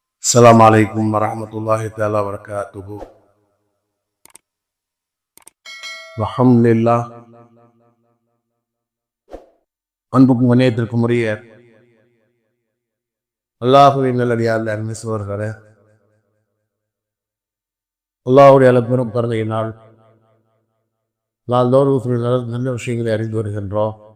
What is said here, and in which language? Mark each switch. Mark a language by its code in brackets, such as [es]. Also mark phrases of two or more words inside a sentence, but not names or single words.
[ar] السلام عليكم ورحمة الله تعالى وبركاته. الحمد لله. [ta] அன்புக்கும் வணியத்திற்கும் உரிய அல்லாஹுவின் நல்லடியார் அன்பிசுவர்களே, அல்லாஹுடைய அளப்பெரும் கருணையினால் நாள்தோறும் நல்ல விஷயங்களை அறிந்து வருகின்றோம்.